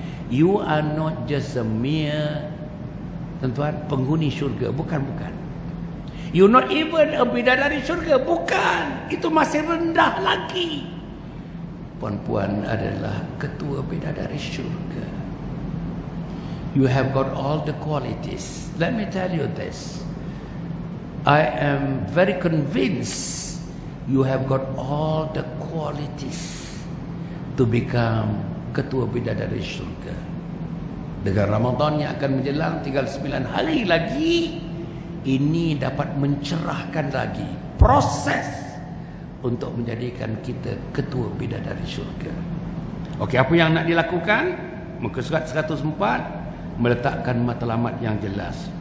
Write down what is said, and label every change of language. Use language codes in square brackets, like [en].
[en] You are not just a mere, [ms] tuan-tuan, penghuni syurga. Bukan. [en] You not even a [ms] bidadari syurga. Bukan. Itu masih rendah lagi. Puan-puan adalah ketua bidadari syurga. [en] You have got all the qualities. Let me tell you this. I am very convinced you have got all the qualities to become [ms] ketua bidadari syurga. Dengan Ramadan yang akan menjelang, tinggal 9 hari lagi, ini dapat mencerahkan lagi proses untuk menjadikan kita ketua bidadari syurga. Okey, apa yang nak dilakukan? Muka surat 104, meletakkan matlamat yang jelas.